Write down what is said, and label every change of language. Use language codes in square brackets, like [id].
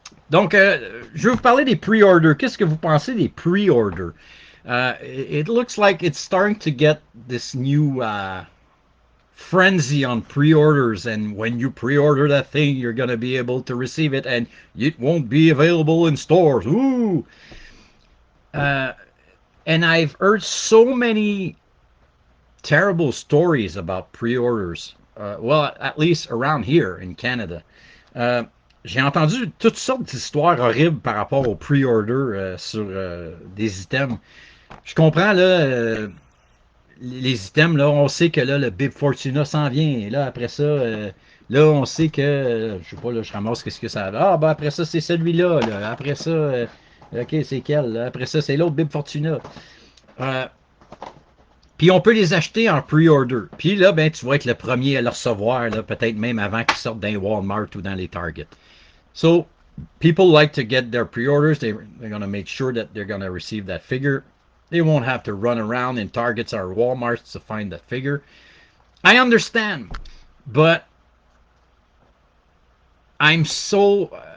[fr] Donc, je vais vous parler des pre-orders. Qu'est-ce que vous pensez des pre-orders? [en] It looks like it's starting to get this new frenzy on pre-orders, and when you pre-order that thing, you're gonna be able to receive it, and it won't be available in stores. Ooh! And I've heard so many terrible stories about pre-orders. Well, at least around here in Canada. [fr] J'ai entendu toutes sortes d'histoires horribles par rapport aux pre-orders sur des items. Je comprends, là, les items, là, on sait que là, le Bib Fortuna s'en vient. Et là, après ça, là, on sait que, je sais pas, là, je ramasse qu'est-ce que ça a. Ah, ben après ça, c'est celui-là. Là. Après ça, ok, c'est quel? Là? Après ça, c'est l'autre Bib Fortuna. Puis on peut les acheter en pre-order. Puis là, ben, tu vas être le premier à le recevoir, là, peut-être même avant qu'ils sortent dans les Walmart ou dans les Target. [en] So, people like to get their pre-orders. They're going to make sure that they're going to receive that figure. They won't have to run around in Targets or Walmarts to find that figure. I understand, but I'm so...